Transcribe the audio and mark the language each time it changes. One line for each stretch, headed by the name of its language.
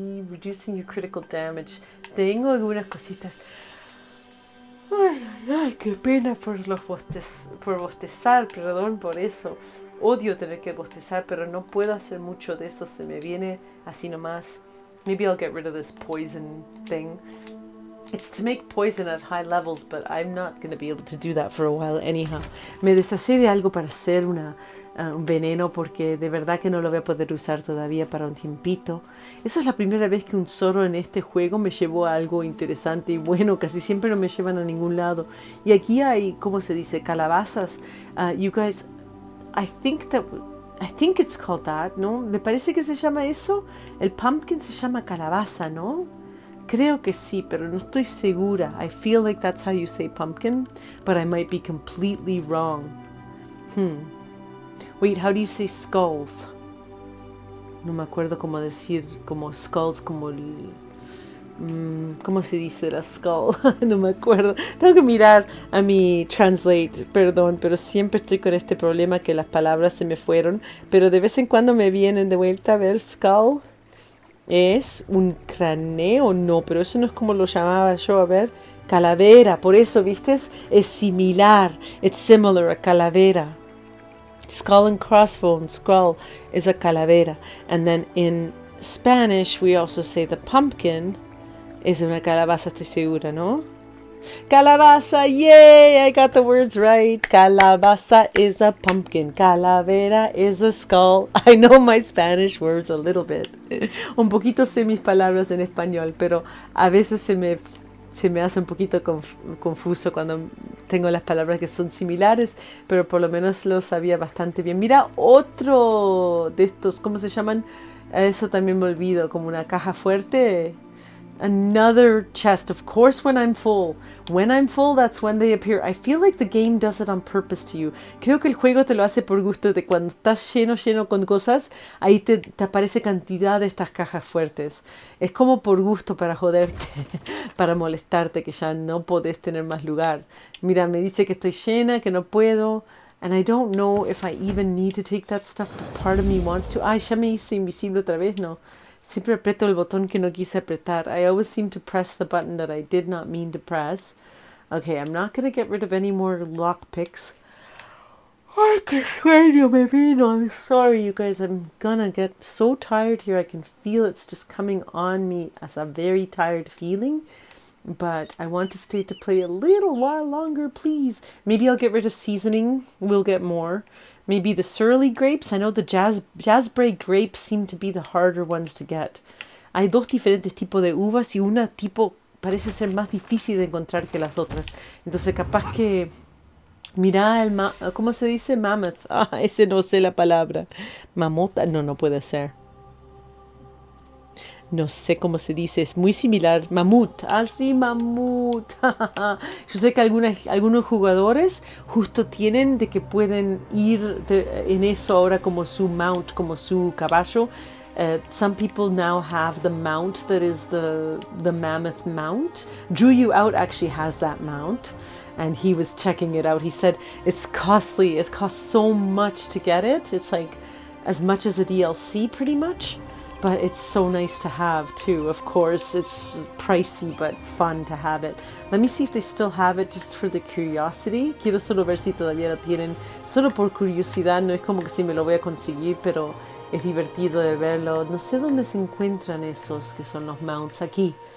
English: Reducing your critical damage.
Spanish: Tengo algunas cositas. Ay, qué pena por bostezar, perdón por eso. Odio tener que bostezar, pero no puedo hacer mucho de eso. Se me viene así nomás.
English: Maybe I'll get rid of this poison thing. It's to make poison at high levels, but I'm not going to be able to do that for a while anyhow.
Spanish: Me deshací de algo para hacer un veneno porque de verdad que no lo voy a poder usar todavía para un tiempito. Esa es la primera vez que un Zoro en este juego me llevó a algo interesante y bueno. Casi siempre no me llevan a ningún lado. Y aquí hay, ¿cómo se dice? Calabazas.
English: You guys, I think it's called that, ¿no?
Spanish: Me parece que se llama eso. El pumpkin se llama calabaza, ¿no? Creo que sí, pero no estoy segura.
English: I feel like that's how you say pumpkin, but I might be completely wrong. Wait, how do you say skulls?
Spanish: No me acuerdo cómo decir como skulls, como ¿cómo se dice la skull? No me acuerdo. Tengo que mirar a mi translate, perdón, pero siempre estoy con este problema que las palabras se me fueron, pero de vez en cuando me vienen de vuelta a ver skull. ¿Es un cráneo? No, pero eso no es como lo llamaba yo. A ver, calavera, por eso, ¿viste? Es similar.
English: It's similar
Spanish: a calavera.
English: Skull and crossbones, skull is a calavera. And then in Spanish we also say the pumpkin
Spanish: es una calabaza, estoy segura, ¿no?
English: Calabaza, yay! I got the words right. Calabaza is a pumpkin. Calavera is a skull. I know my Spanish words a little bit.
Spanish: Un poquito sé mis palabras en español, pero a veces se me hace un poquito confuso cuando tengo las palabras que son similares, pero por lo menos lo sabía bastante bien. Mira, otro de estos, ¿cómo se llaman? Eso también me olvido, como una caja fuerte.
English: Another chest, of course, when I'm full. When I'm full, that's when they appear. I feel like the game does it on purpose to you.
Spanish: Creo que el juego te lo hace por gusto, de cuando estás lleno con cosas, ahí te aparece cantidad de estas cajas fuertes. Es como por gusto para joderte, para molestarte, que ya no podés tener más lugar. Mira, me dice que estoy llena, que no puedo.
English: And I don't know if I even need to take that stuff, but part of me wants to.
Spanish: Ay, ya me hice invisible otra vez, no. Siempre aprieto el botón que no quise apretar.
English: I always seem to press the button that I did not mean to press. Okay, I'm not going to get rid of any more lockpicks.
Spanish: Ay, qué sueño me vino.
English: I'm sorry, you guys. I'm gonna get so tired here. I can feel it's just coming on me as a very tired feeling. But I want to stay to play a little while longer, please. Maybe I'll get rid of seasoning. We'll get more. Maybe the surly grapes. I know the jazzberry grapes seem to be the harder ones to get.
Spanish: Hay dos diferentes tipos de uvas y una tipo parece ser más difícil de encontrar que las otras. Entonces capaz que... Mira, ¿cómo se dice? Mammoth. Ah, ese no sé la palabra. Mamota. No puede ser. No sé cómo se dice, es muy similar. Mamut, sí, mamut. Yo sé que algunos jugadores justo tienen de que pueden ir en eso ahora como su mount, como su caballo.
English: Some people now have the mount that is the mammoth mount. Drew You Out actually has that mount. And he was checking it out. He said it's costly. It costs so much to get it. It's like as much as a DLC pretty much. But it's so nice to have too. Of course, it's pricey but fun to have it. Let me see if they still have it just for the curiosity.
Spanish: Quiero solo ver si todavía lo tienen. Solo por curiosidad, no es como que si me lo voy a conseguir, pero es divertido de verlo. No sé dónde se encuentran esos que son los mounts aquí.